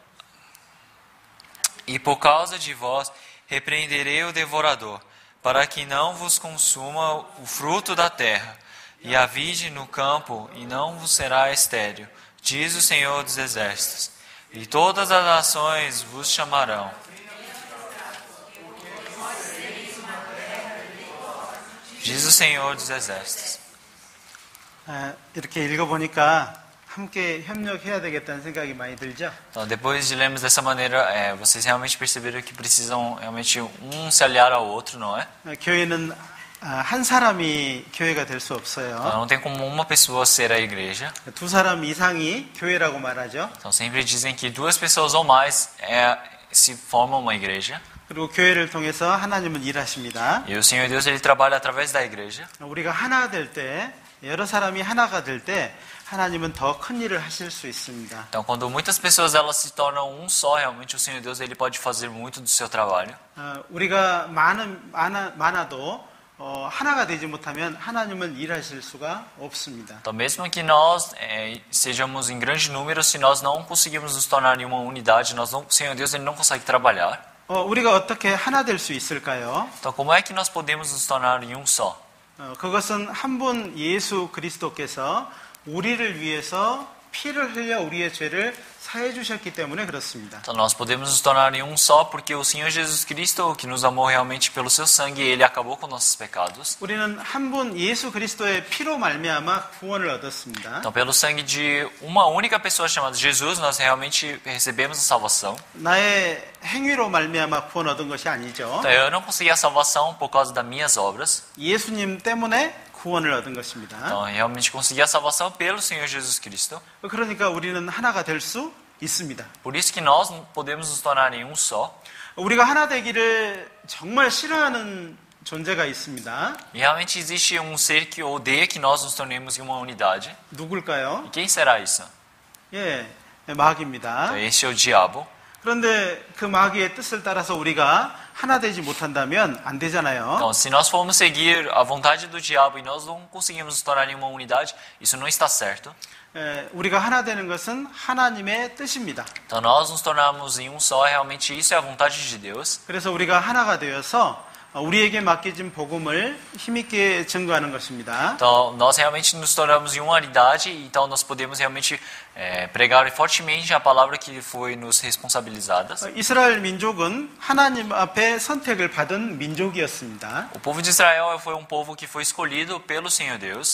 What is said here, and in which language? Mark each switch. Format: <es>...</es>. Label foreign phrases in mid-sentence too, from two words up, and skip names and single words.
<pt>e por causa de vós repreenderei o devorador, para que não vos consuma o fruto da terra, e a vide no campo, e não vos será estéril, diz o Senhor dos Exércitos. E todas as nações vos chamarão. diz o Senhor dos Exércitos.</pt> <ko>이렇게 읽어보니까 함께 협력해야 되겠다는 생각이 많이 들죠?</ko> <pt>Então, depois de lermos dessa maneira, vocês realmente perceberam que precisam realmente um se aliar ao outro, não é?</pt> <ko>교회는 한 사람이 교회가 될 수</ko> <pt>Então,</pt> <ko>없어요.</ko> <pt>não tem como uma pessoa ser a igreja.</pt> <ko>두 사람 이상이 교회라고 말하죠.</ko> <pt>Então, sempre dizem que duas pessoas ou mais se formam uma igreja.</pt> <ko>그리고 교회를 통해서 하나님은 일하십니다.</ko> <pt>E o Senhor Deus, ele trabalha através da igreja.</pt> <ko>우리가 하나 될 때, 여러 사람이 하나가 될 때 하나님은 더 큰 일을 하실 수 있습니다.</ko> <pt>Então, quando muitas pessoas elas se tornam um só, realmente o Senhor Deus ele pode fazer muito do seu trabalho.</pt> <ko>우리가 많아도 하나가 되지 못하면 하나님은 일하실 수가 없습니다.</ko> <pt>Então, mesmo que nós sejamos em grande número, se nós não conseguirmos nos tornar em uma unidade, o Senhor Deus ele não consegue trabalhar.</pt> <ko>우리가 어떻게 하나 될 수 있을까요?</ko> <pt>Então, como é que nós podemos nos tornar em um só?</pt> <ko>그것은 한 분 예수 그리스도께서 우리를 위해서 피를 흘려 우리의 죄를 사해 주셨기 때문에 그렇습니다.</ko> <pt>Então, nós podemos nos tornar em um só porque o Senhor Jesus Cristo, que nos amou realmente pelo seu sangue, ele acabou com nossos pecados.</pt> <ko>우리는 한 분 예수 그리스도의 피로 말미암아 구원을 얻었습니다.</ko> <pt>Então, pelo sangue de uma única pessoa chamada Jesus, nós realmente recebemos a salvação.</pt> <ko>나의 행위로 말미암아 구원 얻은 것이 아니죠.</ko> <pt>Então, eu não consegui a salvação por causa das minhas obras.</pt> <ko>예수님 때문에 구원을 얻은 것입니다.</ko> <pt>Então, eu realmente consegui a salvação pelo Senhor Jesus Cristo.</pt> <ko>그러니까 우리는 하나가 될 수 있습니다.</ko> <pt>Por isso que nós podemos nos tornar em um só.</pt> <ko>우리가 하나 되기를 정말 싫어하는 존재가 있습니다.</ko> <pt>E realmente existe um ser que odeia que nós nos tornemos em uma unidade.</pt> <ko>누굴까요?</ko> <pt>E quem será isso?</pt> <ko>마귀입니다.</ko> <pt>Então, esse é o diabo.</pt> <ko>그런데 그 마귀의 뜻을 따라서 우리가 하나 되지 못한다면 안 되잖아요.</ko> <pt>Então, se nós formos seguir a vontade do diabo e nós não conseguimos nos tornar em uma unidade, isso não está certo.</pt> <ko>우리가 하나 되는 것은 하나님의 뜻입니다.</ko> <pt>Então, nós nos tornarmos em um só, realmente isso é a vontade de Deus.</pt> <ko>그래서 우리가 하나가 되어서 우리에게 맡겨진 복음을 힘있게 증거하는 것입니다.</ko> <pt>Então, nós realmente nos tornamos em uma unidade, então nós podemos realmente pregar fortemente a palavra que foi nos responsabilizada.</pt> <ko>이스라엘 민족은 하나님 앞에 선택을 받은 민족이었습니다.</ko> <pt>O povo de Israel foi um povo que foi escolhido pelo Senhor Deus.</pt>